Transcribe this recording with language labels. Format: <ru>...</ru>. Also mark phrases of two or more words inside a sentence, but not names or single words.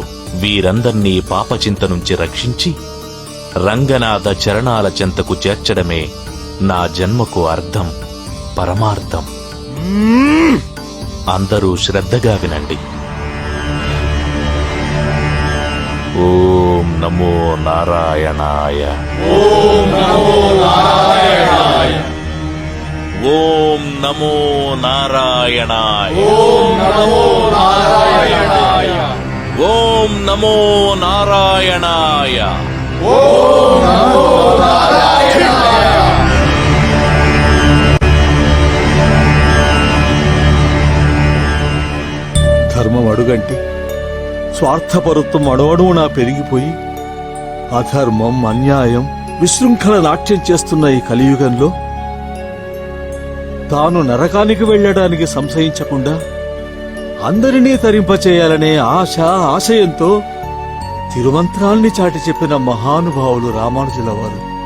<te>వీరందర్నీ పాపచింత నుంచి రక్షించి రంగనాథ చరణాల చెంతకు చేర్చడమే నా జన్మకు అర్థం, పరమార్థం. అందరూ శ్రద్ధగా వినండి.</te> <sa>ఓం నమో నారాయణాయ. ఓం నమో నారాయణాయ. ఓం నమో నారాయణాయ. ఓం నమో నారాయణాయ. ఓం నమో నారాయణాయ. ఓం నమో నారాయణాయ.</sa> <te>ధర్మం అడుగంటి స్వార్థపరుత్వం అణువణువునా పెరిగిపోయి అధర్మం, అన్యాయం, విశృంఖల నాట్యం చేస్తున్న ఈ కలియుగంలో తాను నరకానికి వెళ్లడానికి సంశయించకుండా అందరినీ తరింపచేయాలనే ఆశయంతో తిరుమంత్రాల్ని చాటి చెప్పిన మహానుభావులు రామానుజుల వారు.</te>